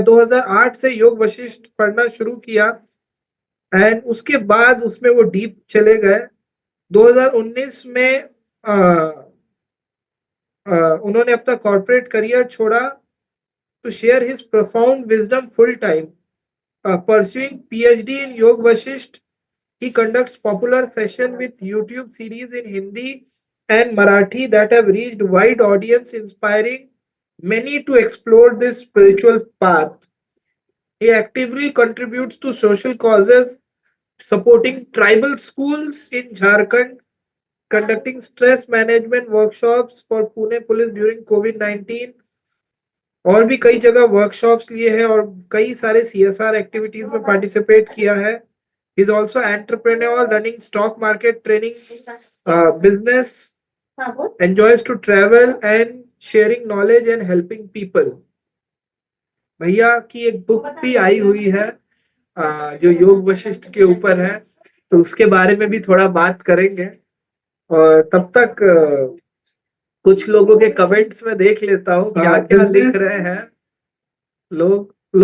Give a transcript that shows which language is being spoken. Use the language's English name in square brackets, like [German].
[Hindi] 2008 से योग वशिष्ठ पढ़ना शुरू किया एंड उसके बाद उसमें वो डीप चले गए। 2019 में आ, उन्होंने अपना कॉर्पोरेट करियर छोड़ा [English] To share his profound wisdom full time, pursuing PhD in Yog Vashisht. He conducts popular session with YouTube series in Hindi and Marathi that have reached wide audience, inspiring many to explore this spiritual path. He actively contributes to social causes, supporting tribal schools in Jharkhand, conducting stress management workshops for Pune police during COVID-19, [Hindi] और भी कई जगह workshops लिए हैं और कई सारे CSR activities में पार्टिसिपेट किया है। [English] He is also entrepreneur running stock market training business, enjoys to travel and sharing knowledge and helping people. [Hindi] भैया की एक बुक भी आई हुई है जो योग वशिष्ठ के ऊपर है, तो उसके बारे में भी थोड़ा बात करेंगे। और तब तक कुछ लोगों के कमेंट्स में देख लेता हूँ क्या क्या लिख रहे हैं लोग।